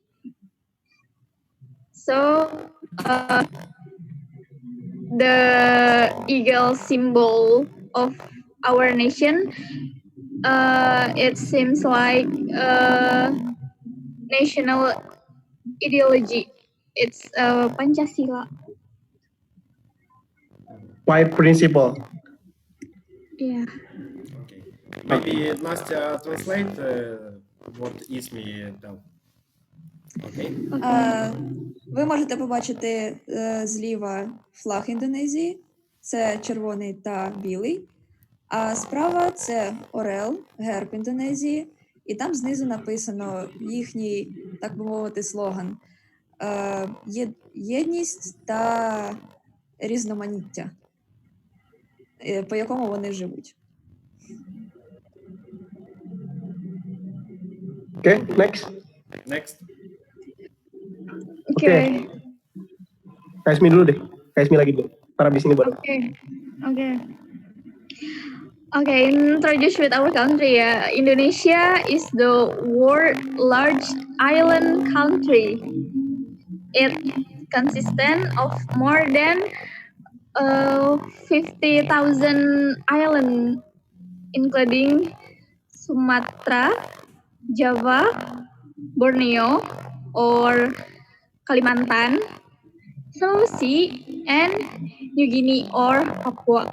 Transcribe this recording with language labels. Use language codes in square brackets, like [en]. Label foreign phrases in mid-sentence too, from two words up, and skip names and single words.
[en] So, the eagle symbol of our nation, it seems like national ideology. It's Pancasila. Five principle. Yeah. Okay. Maybe Nastya translate what Ismi tell. Okay. [uk] Ви можете побачити зліва флаг Індонезії, це червоний та білий, а справа це орел, герб Індонезії, і там знизу написано їхній, так би мовити, слоган «Єдність та різноманіття», по якому вони живуть. [en] Okay, next. Next. Okay. [id] Kasmi dulu deh. Kasmi lagi dulu. Ntar abis ini baru. [en] Okay. Okay. Okay, introduce with our country. Indonesia is the world's largest island country. It consists of more than 50,000 islands, including Sumatra, Java, Borneo, or Kalimantan, Sulawesi, and New Guinea or Papua.